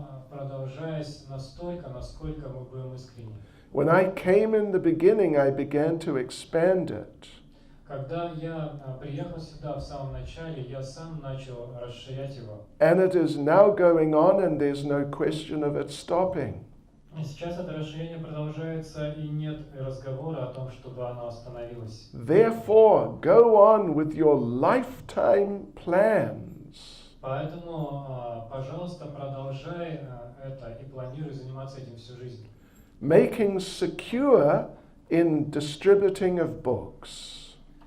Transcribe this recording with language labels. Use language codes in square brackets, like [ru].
[ru] продолжаясь настолько, насколько мы будем искренни. [en] When I came in the beginning, I began to expand it. [ru] Когда я приехал сюда в самом начале, я сам начал расширять его. [en] And it is now going on, and there's no question of it stopping. [ru] И сейчас это расширение продолжается, и нет разговора о том, чтобы оно остановилось. [en] Therefore, go on with your lifetime plans. [ru] Поэтому, пожалуйста, продолжай это и планируй заниматься этим всю жизнь. [en] Making secure in distributing of books.